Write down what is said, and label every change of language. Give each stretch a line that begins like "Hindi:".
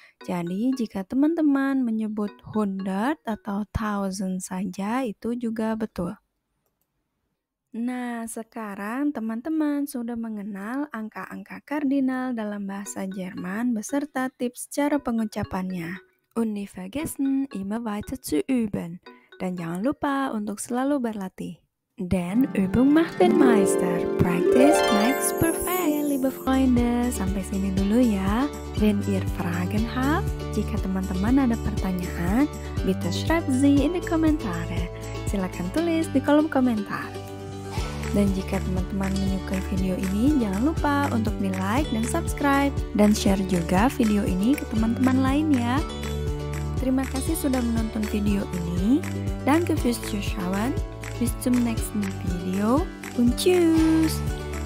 Indonesian: Jadi, jika teman-teman menyebut 100 atau 1000 saja, itu juga betul. Nah, sekarang teman-teman sudah mengenal angka-angka kardinal dalam bahasa Jerman beserta tips cara pengucapannya.
German: Und nicht vergessen, immer weiter zu üben.
Indonesian: Dan jangan lupa untuk selalu berlatih.
German: Denn Übung macht den Meister.
English: Practice makes perfect.
German: Liebe Freunde,
Indonesian: sampai sini dulu ya.
German: Wenn ihr Fragen habt,
Indonesian: jika teman-teman ada pertanyaan,
German: bitte schreibt sie in die Kommentare.
Indonesian: Silakan tulis di kolom komentar. Dan jika teman-teman menyukai video ini, jangan lupa untuk di-like dan subscribe. Dan share juga video ini ke teman-teman lain ya. Terima kasih sudah menonton video ini.
German: Danke fürs Zuschauen. Bis zum nächsten Video und tschüss.